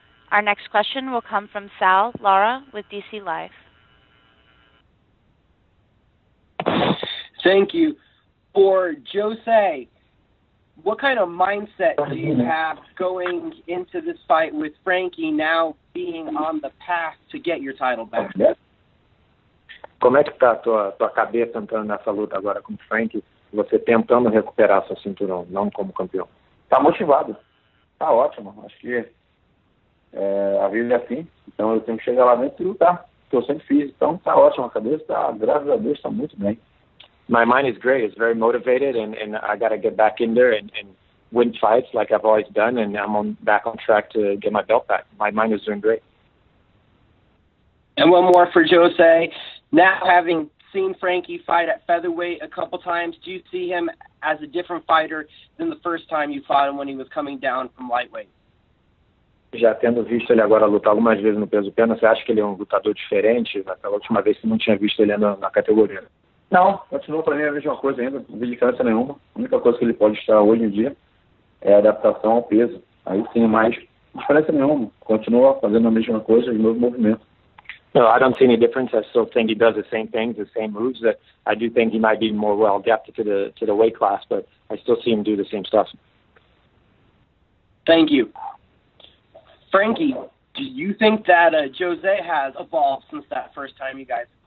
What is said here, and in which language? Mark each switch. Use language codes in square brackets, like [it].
[en] Our next question will come from Sal Lara with DC Life. Thank you. For Jose, what kind of mindset do you have going into this fight with Frankie now being on the path to get your title back? [pt] Como é que tá a tua cabeça entrando nessa luta agora com o Frank, você tentando recuperar seu cinturão, não como campeão? Tá motivado, tá ótimo, acho que a vida é assim, então eu tenho que chegar lá dentro e lutar, que eu sempre fiz, então tá ótimo, a cabeça tá, graças a Deus, tá muito bem. [en] My mind is great. It's very motivated, and I got to get back in there and win fights like I've always done, and I'm back on track to get my belt back. My mind is doing great. And one more for Jose. Now having seen Frankie fight at featherweight a couple times, do you see him as a different fighter than the first time you fought him when he was coming down from lightweight? [pt] Já tendo visto ele agora lutar algumas vezes no peso pena, você acha que ele é um lutador diferente? Naquela última vez você não tinha visto ele na categoria. Não, continua para mim a mesma coisa ainda, não vi diferença nenhuma. A única coisa que ele pode estar hoje em dia é a adaptação ao peso. Aí sim, mais diferença nenhuma. Continua fazendo a mesma coisa, de novo movimento. [en] No, I don't see any difference. I still think he does the same things, the same moves. That I do think he might be more well adapted to the weight class, but I still see him do the same stuff. Thank you. Frankie, do you think that Jose has evolved since that first time you guys?